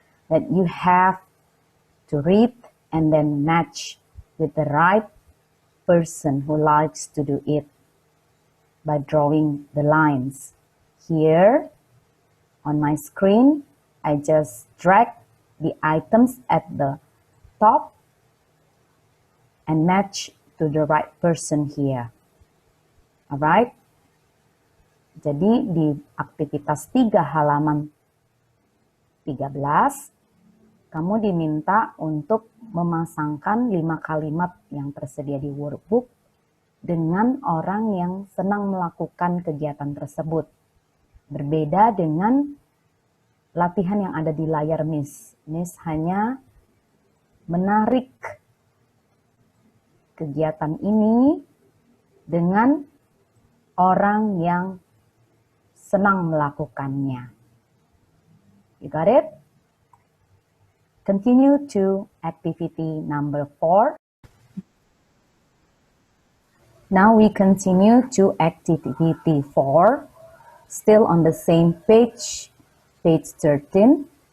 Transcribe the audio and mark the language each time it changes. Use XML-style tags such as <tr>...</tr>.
<en>That you have to read and then match with the right person who likes to do it by drawing the lines. Here on my screen, I just drag the items at the top and match to the right person here. Alright?</en> <id>Jadi di aktivitas 3 halaman 13, kamu diminta untuk memasangkan 5 kalimat yang tersedia di workbook dengan orang yang senang melakukan kegiatan tersebut. Berbeda dengan latihan yang ada di layar Miss. Miss hanya menarik kegiatan ini dengan orang yang senang melakukannya.</id> <en>You got it? Continue to activity number 4. Now we continue to activity 4, still on the same page, page 13.</en>